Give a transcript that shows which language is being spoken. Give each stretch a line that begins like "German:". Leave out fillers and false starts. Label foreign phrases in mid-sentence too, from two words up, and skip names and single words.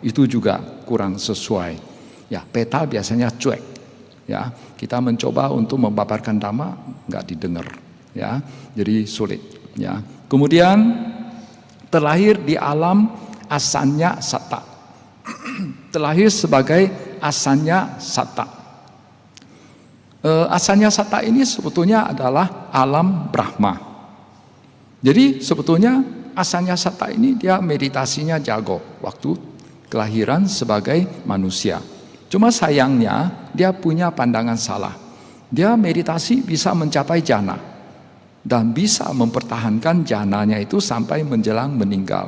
Indonesian: Itu juga kurang sesuai. Ya, peta biasanya cuek. Ya, kita mencoba untuk memaparkan Dhamma nggak didengar. Ya, jadi sulit. Ya, kemudian terlahir di alam
Pali: asanya satta.
Indonesian: Terlahir sebagai
Pali: asanya satta. Asanya satta
Indonesian: ini sebetulnya adalah alam Brahma. Jadi sebetulnya
Pali: asanya satta
Indonesian: ini dia meditasinya jago waktu kelahiran sebagai manusia. Cuma sayangnya dia punya pandangan salah. Dia meditasi bisa mencapai jana dan bisa mempertahankan jananya itu sampai menjelang meninggal.